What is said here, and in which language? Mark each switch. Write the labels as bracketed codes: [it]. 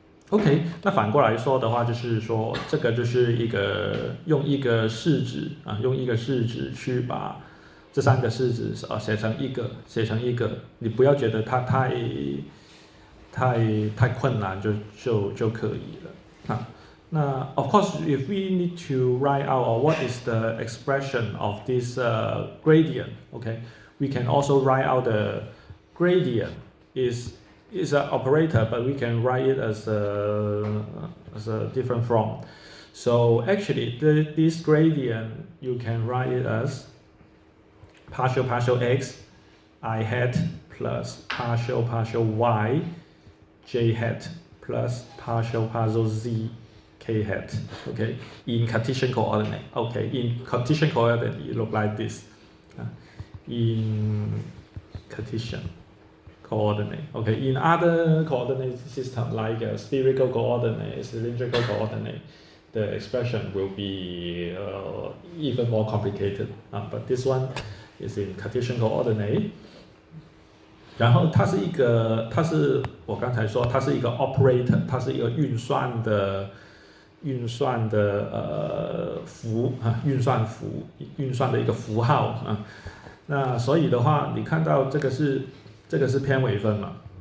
[zh] OK， 那反过来说的话，就是说这个就是用一个式子去把这3个式子写成一个，你不要觉得它太困难就可以了。那 [en] of course, if we need to write out what is the expression of this gradient, okay, we can also write out the gradient is an operator, but we can write it as a different form. So actually, this gradient you can write it as partial x I hat plus partial y j hat plus partial z k hat. Okay, in Cartesian coordinate. Okay, in Cartesian coordinate it look like this. In Cartesian coordinate. Okay, in other coordinate system like spherical coordinate, cylindrical coordinate, the expression will be even more complicated. But this one is in Cartesian coordinate. [zh] 然后它是我刚才说它是一个 operator， 它是一个运算的运算的运算的一个符号啊。那所以的话，你看到这个是偏微分嘛？